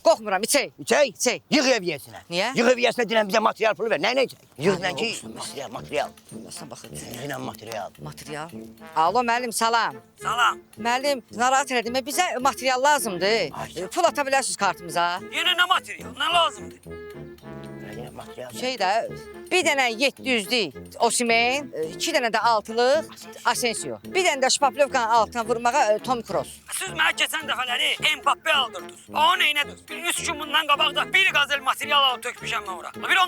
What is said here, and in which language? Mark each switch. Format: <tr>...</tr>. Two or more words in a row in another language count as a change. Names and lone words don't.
<az>Qorxmuram, içək. İçək? İçək. Yığ eviyyəsinə. Niyə? Yığ eviyyəsinə deyilən bizə material pulu ver. Nə içək? Yığ ki, material. Məsələn baxın. Yığ material. Material. Alo müəllim, salam. Salam. Müəllim, narahat elədim. Bizə material lazımdır. Pul ata bilərsiniz kartımıza.</az> <tr>Yine ne materyal? Ne lazımdı?</tr> <az>Material. Şey də, bir dənə 700'lük Osimhen, 2 dənə də 6'lıq Asensio. Bir dənə də Şpaplovkanın altına vurmağa Tom Kroos. Siz mənə keçən dəfələri Mbappe aldırdınız. O neynədir? Bir 3 gün bundan qabaqda bir qazel material alıb tökmüşəm mən ora.</az>